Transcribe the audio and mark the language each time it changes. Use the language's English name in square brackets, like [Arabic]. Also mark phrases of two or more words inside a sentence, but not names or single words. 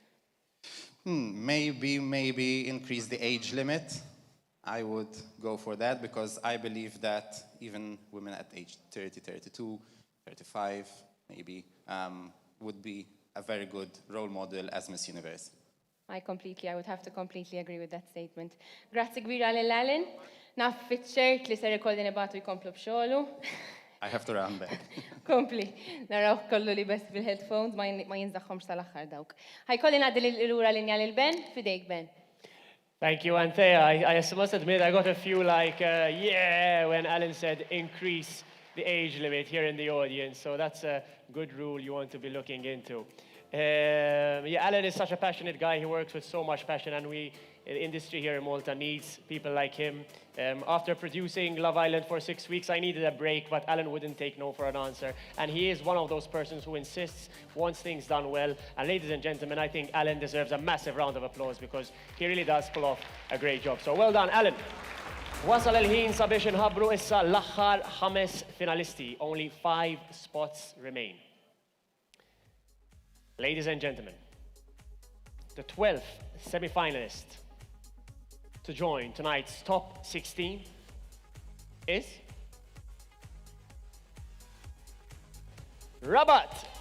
[English] Maybe increase the age limit. I would go for that because I believe that even women at age 30, 32, 35, maybe, would be a very good role model as Miss Universe. I would have to completely agree with that statement. [Maltese] Grazzi kbira l-Alan. Naf fit-ċert li ser ikolli nibatu jkomplu b'xogħlu. [English] I have to run back. [Maltese] Kompli, naraw kollu li best bil-headphones ma jinżaħħomx tal-aħħar dawk. Ħajkolli ngħaddi l-lura linja lil Ben, fidejk Ben. [English] Thank you, Anthea. I must admit, I got a few yeah, when Alan said increase the age limit here in the audience. So that's a good rule you want to be looking into. Alan is such a passionate guy. He works with so much passion, and the industry here in Malta needs people like him. After producing Love Island for 6 weeks, I needed a break, but Alan wouldn't take no for an answer. And he is one of those persons who insists, wants things done well. And ladies and gentlemen, I think Alan deserves a massive round of applause because he really does pull off a great job. So well done, Alan. [Maltese] Wasal il-ħin sabiex inħabbru issa l-aħħar 5 finalisti. [English] Only 5 spots remain. Ladies and gentlemen, the 12th semi-finalist to join tonight's top 16 is Rabat.